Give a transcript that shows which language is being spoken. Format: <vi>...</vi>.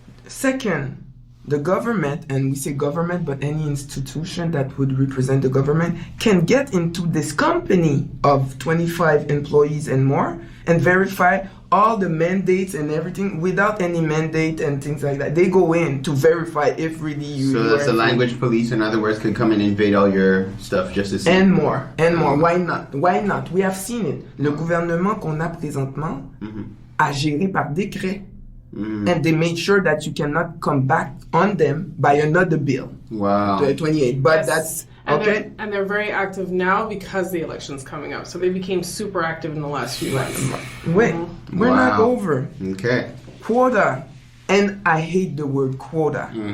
<en>Second, the government, and we say government, but any institution that would represent the government can get into this company of 25 employees and more and verify all the mandates and everything without any mandate and things like that. They go in to verify if really you... So that's the language police, in other words, can come and invade all your stuff just to see. And more. Why not? We have seen it.</en> <fr>Le gouvernement qu'on a présentement a géré par décret.</fr> <en>And they made sure that you cannot come back on them by another bill. Wow. 28. But that's okay. And they're very active now because the election's coming up. So they became super active in the last few months. Wait, we're not over. Okay. Quota. And I hate the word quota.</en>